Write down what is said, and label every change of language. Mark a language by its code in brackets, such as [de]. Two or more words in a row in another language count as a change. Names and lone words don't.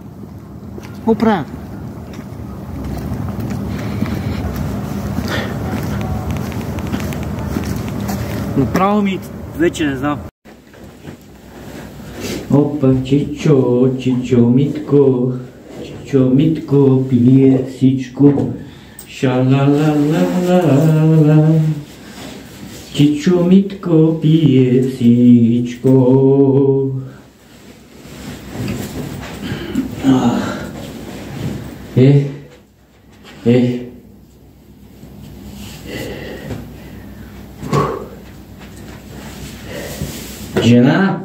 [bg] Какво правим? Направо ми вече не знам. Опа, чичо, чичо, Митко. Чичо, Митко, пие всичко. Ша-ла-ла-ла-ла-ла. Чичо, Митко, пие всичко. Жена?